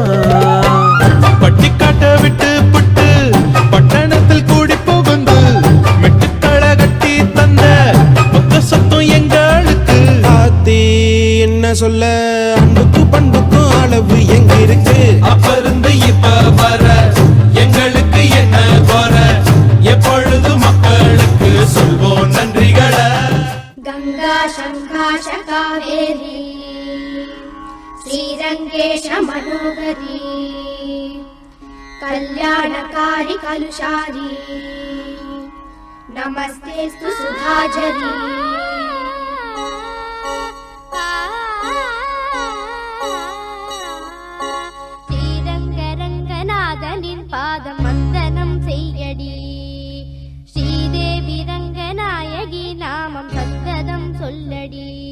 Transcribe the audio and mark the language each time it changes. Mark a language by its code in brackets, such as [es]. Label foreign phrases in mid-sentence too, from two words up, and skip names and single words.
[ta] பட்டிக்காட்ட விட்டு புட்டு பட்டணத்தில் கூடி புகுந்து மெட்டுக்களை கட்டி தந்த மொத்த சொத்தம் எங்களுக்கு. ஆத்தி என்ன சொல்ல அன்புக்கு பண்புக்கும் அளவு எங்க இருக்கு. அப்ப இருந்து இப்ப வர எங்களுக்கு என்ன போற எப்பொழுது மக்களுக்கு சொல்வோம் நன்றிகளை. [sa] गंगा शंकाश कावेरी श्रीरंगेश मनोहरी कल्याणकारी कलुषारी नमस्तेस्तु सुधाजरी. [ta] ஸ்ரீரங்கரங்கநாதனின் பாதம் வந்தனம் செய்யடி. ஸ்ரீதேவி ரங்கநாயகி நாமம் சந்ததம் சொல்லடி.